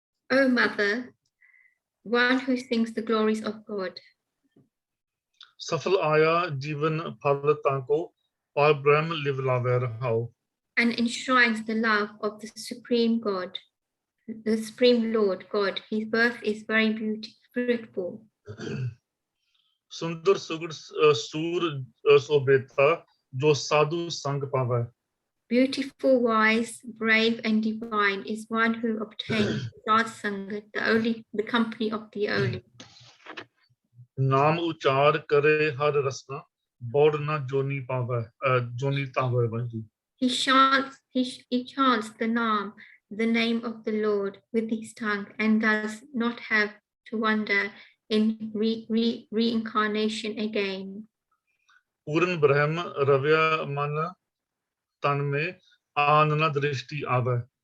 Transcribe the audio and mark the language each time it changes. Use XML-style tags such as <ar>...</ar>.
<en>O mother, one who sings the glories of God.</en> <pa>ਸਫਲ ਆਇਆ ਜੀਵਨ ਫਲ ਤਾਂ ਕੋ ਪਾਰ ਬ੍ਰਹਮ ਲਿਵ ਲਾਵੇ ਰਹਾਓ।</pa> <en>And enshrines the love of the supreme God, the supreme Lord God. His birth is very beautiful.</en> <pa>ਸੁੰਦਰ ਸੁਗੜ ਸੂਰ ਸੋਬੇਤਾ ਜੋ ਸਾਧੂ ਸੰਗ ਪਾਵੇ।</pa> <en>Beautiful, wise, brave, and divine is one who obtains God's Sangat, the company of the holy.</en> <pa>ਨਾਮ ਉਚਾਰ ਕਰੇ ਹਰ ਰਸਨਾ ਬੋੜ ਨਾ ਜੋਨੀ ਪਾਵੇ ਜੋਨੀ ਤਾਵੇ Waheguru.</pa> <en>He chants the name of the Lord with his tongue and does not have to wonder in reincarnation again.</en> <pa>ਪੂਰਨ ਬ੍ਰਹਮ ਰਵਿਆ ਮਨ ਤਨ ਮੇ ਆਨ ਨ ਦ੍ਰਿਸ਼ਟੀ ਆਵੇ।</pa>